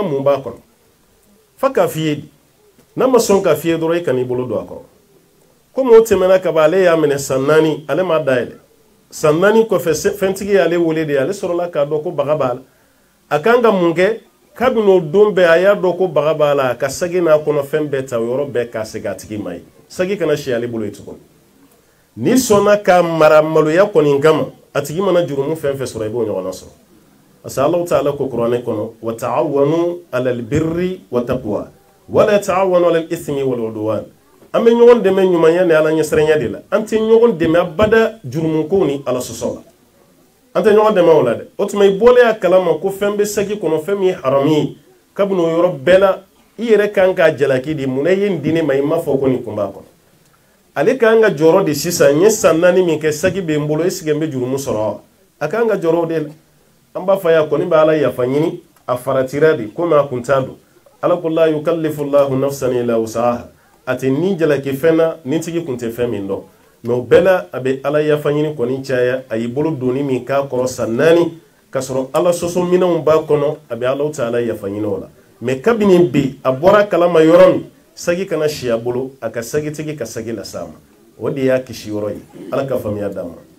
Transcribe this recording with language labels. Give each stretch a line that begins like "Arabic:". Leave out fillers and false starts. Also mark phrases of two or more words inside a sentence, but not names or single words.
Bambara: mun b'a kɔnɔ fa k'a f'i ye de n'a ma sɔn k'a f'i ye dɔrɔn i kan'i bolo don a kɔrɔ komi o tɛmɛna ka ban ale y'a minɛ san 4 ale m'a dayɛlɛ san 4 kɔfɛ fɛntigi y'ale wele de ale sɔrɔla k'a dɔn ko baga b'a la a kan ka mun kɛ kabini o don bɛɛ a y'a dɔn ko baga b'a la a ka sagi n'a kɔnɔ fɛn bɛɛ ta o yɔrɔ bɛɛ k'a segin a tigi ma ye sagi kana si ale bolo ye tuguni n'i sɔnna ka mara maloya kɔni kama a tigi mana jurumu fɛn fɛn sɔrɔ i b'o ɲɔgɔnna sɔrɔ parce que
Arabic: الله تعالى
Bambara: ko kuranɛ kɔnɔ
Arabic: وتعاونوا على البر والتقوى ولا تعاونوا على الإثم والعدوان
Bambara: an bɛ ɲɔgɔn dɛmɛ ɲumanya ni ala ɲɛsiranya de la an tɛ ɲɔgɔn dɛmɛ abada jurumu ko ni ala sɔsɔ la anta ɲɔgɔn dɛmɛ o la dɛ o tuma i bɔlen a kalama ko fɛn bɛ sagi kɔnɔ fɛn min ye haramu ye kabini o yɔrɔ bɛɛ la i yɛrɛ kan k'a jalaki de munna i ye nin di ne ma i m'a fɔ ko nin kun b'a kɔnɔ ale kan ka jɔrɔ de sisan n ye san 4 min kɛ sagi bɛ n bolo
French: est ce que
Bambara: n bɛ jurumu sɔrɔ wa a kan ka jɔrɔ o de la an b'a fɔ a ye kɔni bɛ ala yafa ɲini a faratira de komi a kun t'a don ala ko la
Arabic: يكلف الله نفسا إلا وسعها
Bambara: a tɛ nin jalaki fɛn na nin tigi kun tɛ fɛn min dɔn mais o bɛɛ la a bɛ ala yafa ɲini kɔni caya a y'i bolo doni min k'a kɔrɔ san 4 ka sɔrɔ ala sɔsɔ minɛnw b'a kɔnɔ a bɛ ala ta ala yafa ɲini o la mais kabini bi a bɔra kalama yɔrɔ min sagi kana si a bolo a ka sagitigi ka sagi las'a ma o de y'a kisi yɔrɔ ye ala ka faamuya d'a ma